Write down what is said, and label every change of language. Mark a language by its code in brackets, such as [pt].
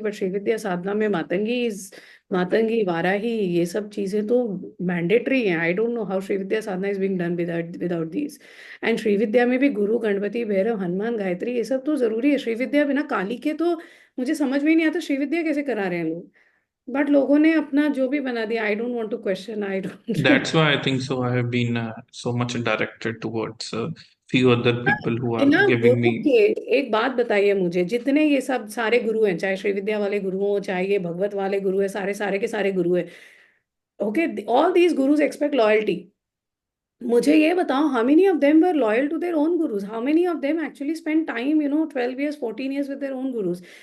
[hi] But Shri विद्या साधना में मातंगी, वाराही, ये सब चीजें तो मैंडेटरी हैं. [en] I don't know how Shri Vidya sadhana is being done without these. [hi] And Shri विद्या में भी गुरु, गणपति, भैरव, हनुमान, गायत्री, ये सब तो जरूरी है. श्री विद्या बिना काली के तो मुझे समझ में ही नहीं आता श्री विद्या कैसे करा रहे हैं लोग. बट लोगों ने अपना जो भी बना दिया. [en] I don't want to question. I don't. That's why I think so. I have been so much directed towards few other people who are [hi] ना [en] giving [hi] गुरु [en] me. [hi] के एक बात बताइए मुझे. जितने ये सब सारे गुरु हैं, चाहे श्री विद्या वाले गुरु हो, चाहे ये भगवत वाले गुरु है, सारे के सारे गुरु है. [en] Okay, all these gurus expect loyalty. [hi] मुझे ये बताओ, [en] How many of them were loyal to their own gurus? How many of them actually spend time 12 years 14 years with their own gurus?